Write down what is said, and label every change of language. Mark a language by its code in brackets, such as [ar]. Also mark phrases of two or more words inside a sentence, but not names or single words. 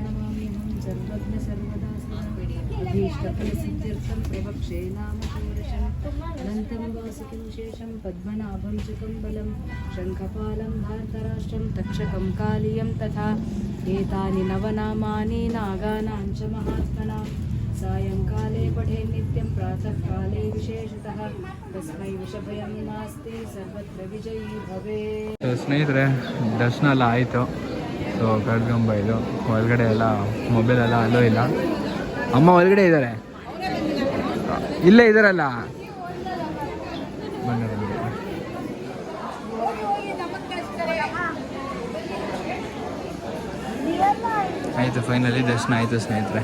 [sa] सर्वज्ञ सर्वदा अभीष्टफलसिद्ध्यर्थं प्रवक्षे नाम षोडशं अनन्तं वासुकिं शेषं पद्मनाभं च कम्बलं शङ्खपालं भारतराष्ट्रं तक्षकं कालियं तथा एतानि नवनामानि नागानां च महात्मनां सायङ्काले पठे नित्यं प्रातःकाले विशेषतः तस्मै विषभयं नास्ति सर्वत्र विजयी भवेत्. [kn] ಸ್ನೇಹಿತರೆ ದರ್ಶನ ಎಲ್ಲ ಆಯಿತು. ಸೊ ಕರ್ಕೊಂಬ ಇದು ಹೊರಗಡೆ ಎಲ್ಲ ಮೊಬೈಲ್ ಎಲ್ಲ ಅಲ್ಲೋ ಇಲ್ಲ. ಅಮ್ಮ ಒಳಗಡೆ ಇದ್ದಾರೆ, ಇಲ್ಲೇ ಇದ್ದಾರಲ್ಲ. ಬನ್ನಿ ಬನ್ನಿ. ಆಯಿತು, ಫೈನಲಿ ದರ್ಶನ ಆಯಿತು ಸ್ನೇಹಿತರೆ.